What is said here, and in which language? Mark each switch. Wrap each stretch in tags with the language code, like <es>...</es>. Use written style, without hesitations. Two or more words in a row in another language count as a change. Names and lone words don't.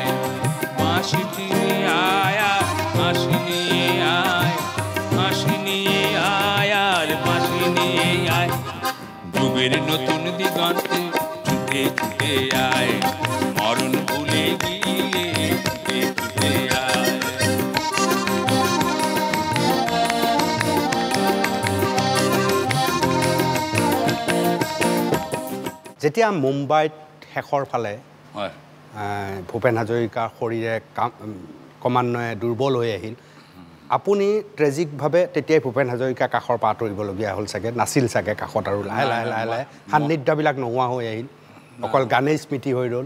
<bn>বাঁশি নিয়ে আয় বাঁশি নিয়ে আয়, বাঁশি নিয়ে আয় আর বাঁশি নিয়ে আয়। যুগের নতুন দিগন্তে ছুটে ছুটে আয়। মরণ ভুলে গিয়ে ছুটে ছুটে আয়।</bn> <as>যেতিয়া মুম্বাইত শেষৰ ফালে হয় ভূপেন হাজৰিকাৰ শৰীৰে ক্ৰমান্বয়ে দুৰ্বল হৈ আহিল, আপুনি ট্ৰেজিকভাৱে তেতিয়াই ভূপেন হাজৰিকাৰ কাষৰ পৰা আঁতৰিবলগীয়া হ'ল চাগে, নাছিল চাগে কাষত আৰু লাহে লাহে লাহে লাহে সান্নিধ্যবিলাক নোহোৱা হৈ আহিল, অকল গানেই স্মৃতি হৈ ৰ'ল।</as>